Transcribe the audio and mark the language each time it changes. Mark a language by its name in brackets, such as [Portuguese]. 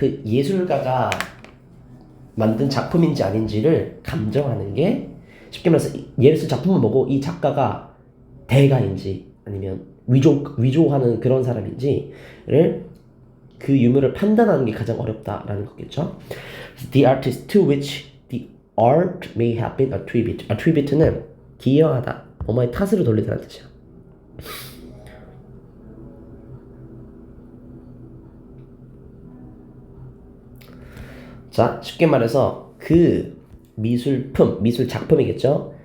[Korean] 그 예술가가 만든 작품인지 아닌지를 감정하는 게 쉽게 말해서 예술 작품을 보고 이 작가가 대가인지 아니면 위조하는 그런 사람인지를 그 유무를 판단하는 게 가장 어렵다라는 거겠죠. [English] The artist to which the art may have been attributed. [Korean] attribute는 기여하다, 뭐뭐의 탓으로 돌리다는 뜻이야. 자, 쉽게 말해서 그 미술 작품이겠죠.